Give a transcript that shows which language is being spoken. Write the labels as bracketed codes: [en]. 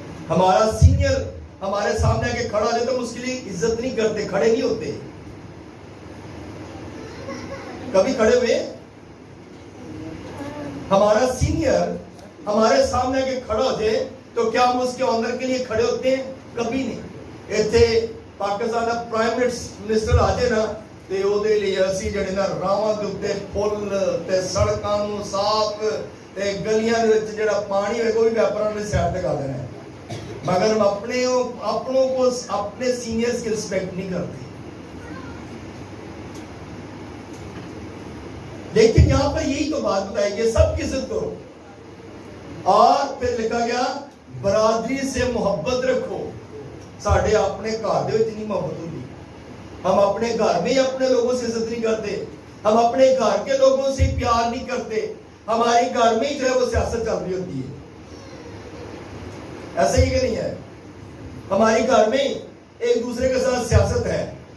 [ur] ہمارا سینئر ہمارے سامنے آ کے کھڑا ہو جائے تو ہم اس کے لیے عزت نہیں کرتے، کھڑے نہیں ہوتے. کبھی کھڑے ہوئے؟ ہمارا سینئر ہمارے سامنے آ کے کھڑا ہو جائے تو کیا ہم اس کے آنر کے لیے کھڑے ہوتے ہیں؟ کبھی نہیں. [pa] ایتھے پاکستان دا پرائم منسٹر آ جائے نا تے او دے لیے اسی جڑے نا راواں دے اوتے پل تے سڑکاں نوں صاف تے گلیاں دے وچ جڑا پانی ہوئے کوئی ویپراں نے سائڈ تے کر دینا ہے. [ur] مگر ہم اپنوں کو اپنے سینئرز کی رسپیکٹ نہیں کرتے. لیکن یہاں پر یہی تو بات بتائی گئی، سب کی عزت کرو. اور پھر لکھا گیا برادری سے محبت رکھو. [pa] ساڈے اپنے گھر دے وچ نہیں محبت ہوتی. [ur] ہم اپنے گھر میں ہی اپنے لوگوں سے عزت نہیں کرتے. ہم اپنے گھر کے لوگوں سے پیار نہیں کرتے. ہمارے گھر میں ہی جو ہے وہ سیاست چل رہی ہوتی ہے. ایسا ہی کہ نہیں ہے؟ ہمارے گھر میں ایک دوسرے کے ساتھ سیاست ہے.